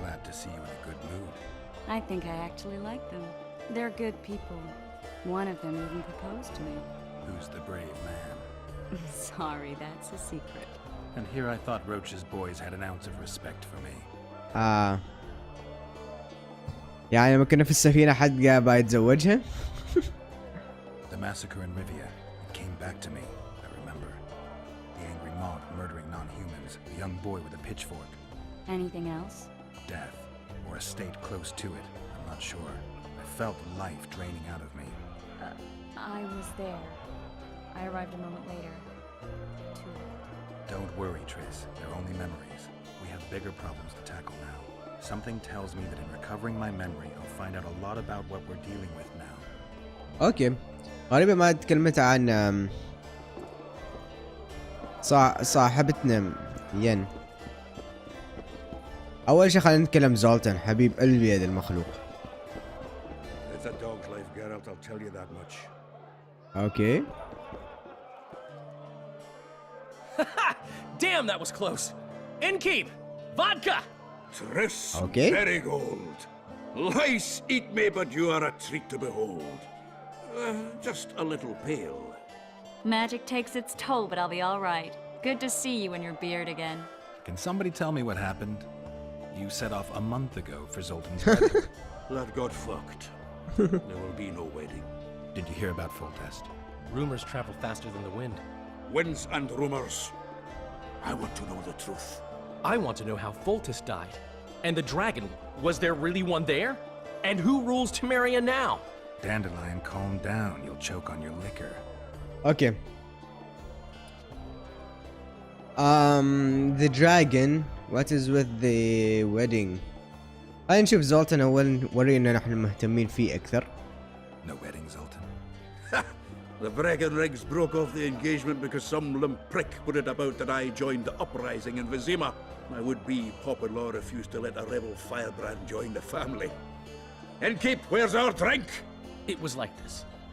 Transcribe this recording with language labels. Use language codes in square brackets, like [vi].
[en] Glad to see you in a good mood. I think I actually like them. They're good people. One of them even proposed to me. Who's the brave man? Sorry, that's a secret. And here I thought Rocha's boys had an ounce of respect for me. [ar] يعني لما كنا في السفينة حد قاعد يتزوجها؟ [en] The massacre in Rivia, it came back to me, I remember. The angry mob murdering non-humans, a young boy with a pitchfork. Anything else? Death, or a state close to it, I'm not sure. I felt life draining out of me. I was there. I arrived a moment later. Too late. Don't worry, Triss. They're only memories. We have bigger problems to tackle now. Something tells me that in recovering my memory, I'll find out a lot about what we're dealing with now. [ar] اوكي غالبا ما تكلمت عن صاحبتنا ين. اول شيء خلينا نتكلم زولتن حبيب قلبي هذا المخلوق. [en] It's a dog's life, Geralt, I'll tell you that much. Okay. Damn, that was close. Innkeep, vodka. Triss Okay. Marigold. Lice eat me, but you are a treat to behold. Just a little pale. Magic takes its toll, but I'll be all right. Good to see you in your beard again. Can somebody tell me what happened? You set off a month ago for Zoltan's wedding. That got fucked. There will be no wedding. Did you hear about Foltest? Rumors travel faster than the wind. Winds and rumors. I want to know the truth. I want to know how Foltest died. And the dragon, was there really one there? And who rules Temeria now? Dandelion, calm down. You'll choke on your liquor. Okay. The dragon. What is with the wedding? [ar] خلينا نشوف زولتن أول ورينا نحن مهتمين فيه أكثر. [en] No wedding, Zoltan. The Breckenrigs broke off the engagement because some limp prick put it about that I joined the uprising in Vizima. My would-be Papa-in-law refused to let a rebel firebrand join the family. Innkeep, where's our drink? It was like this.